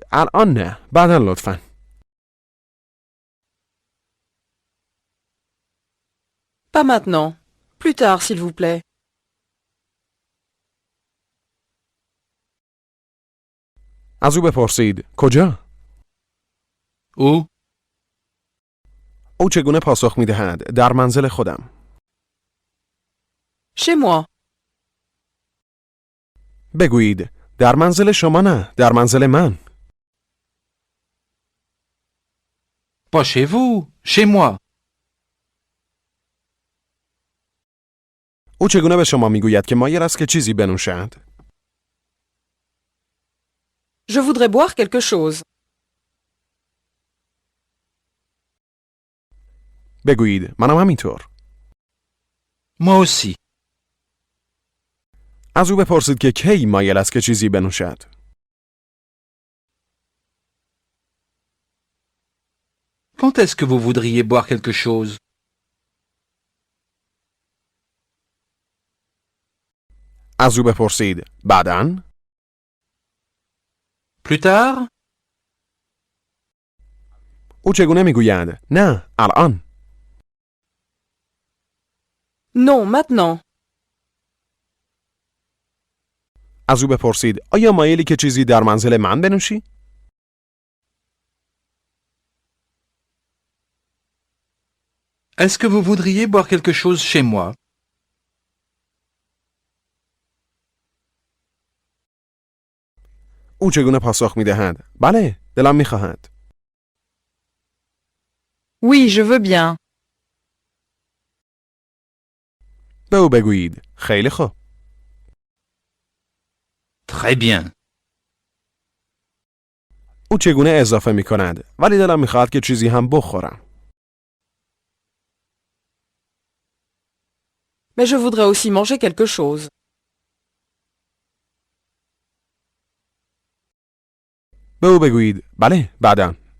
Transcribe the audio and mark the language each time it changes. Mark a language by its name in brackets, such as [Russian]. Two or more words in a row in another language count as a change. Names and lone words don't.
[Persian] الان نه. بعداً لطفاً. [French] Pas maintenant. Plus tard, s'il vous plaît. [Persian] از او بپرسید کجا؟ [French] Où? [Persian] او چگونه پاسخ می‌دهد؟ در منزل خودم. [French] Chez moi. [Persian] بگویید در منزل شما نه، در منزل من. [French] Pas chez vous. Chez moi. [Persian] او چگونه به شما میگوید که مایل است که چیزی بنوشد؟ [French] Je voudrais boire quelque chose. [Persian] بگویید منم همینطور. [French] Moi aussi. [Persian] از او بپرسید که کی مایل است که چیزی بنوشد. [French] Quand est-ce que vous voudriez boire quelque chose? [Persian] از او بپرسید بعداً. [French] Plus tard? [Persian] او چگونه میگوید؟ نه، الان. [French] Non, maintenant. [Persian] از او بپرسید آیا مایلی که چیزی در منزل من بنوشی؟ [French] Est-ce que vous voudriez boire quelque chose chez moi? [Persian] او چگونه پاسخ میدهد؟ بله، دلم میخواهد. [French] Oui, je veux bien. [Persian] به او بگویید خیلی خوب. [French] Très bien. [Persian] او چگونه اضافه میکند؟ ولی دلم میخواهد که چیزی هم بخورم. [French] Mais je voudrais aussi manger quelque chose. [Persian] به او بگویید بله، بعداً.